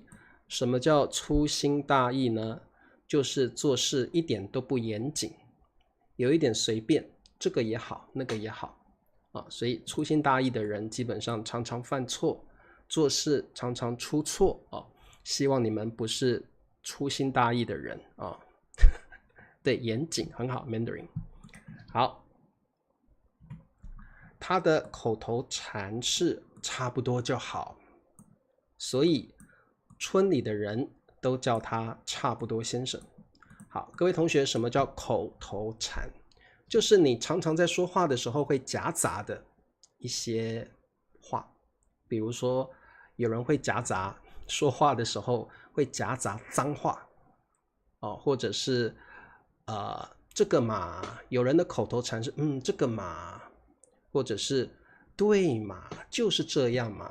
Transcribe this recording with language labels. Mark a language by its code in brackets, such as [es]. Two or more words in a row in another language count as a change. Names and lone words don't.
[zh] 什麼叫粗心大意呢？就是做事一點都不嚴謹，有一點隨便，這個也好，那個也好所以粗心大意的人基本上常常犯錯，做事常常出錯希望你們不是粗心大意的人對，嚴謹很好 Mandarin。好，他的口頭禪是差不多就好，所以村裡的人都叫他差不多先生。好，各位同學，什麼叫口頭禪？就是你常常在說話的時候會夾雜的一些話，比如說有人會夾雜說話的時候會夾雜髒話或者是這個嘛，有人的口頭禪是這個嘛，或者是對嘛，就是這樣嘛。